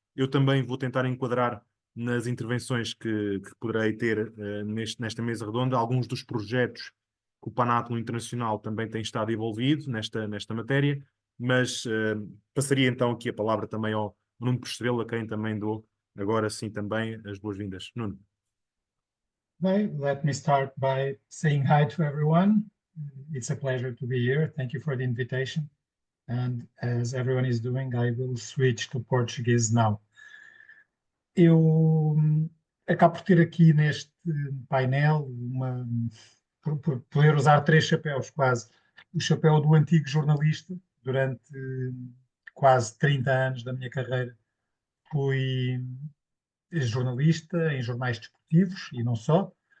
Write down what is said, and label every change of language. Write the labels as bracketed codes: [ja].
[pt] Eu também vou tentar enquadrar nas intervenções que poderei ter nesta mesa redonda alguns dos projetos que o Panathlon Internacional também tem estado envolvido nesta matéria, mas passaria então aqui a palavra também ao Nuno Pestrelo, a quem também dou agora sim também as boas-vindas. Nuno. [en] Hi, let me start by saying hi to everyone. It's a pleasure to be here. Thank you for the invitation. And as everyone is doing, I will switch to Portuguese now. [pt] Eu acabo por ter aqui neste painel por poder usar 3 chapéus quase. O chapéu do antigo jornalista. Durante quase 30 anos da minha carreira fui jornalista em jornais desportivos e não só.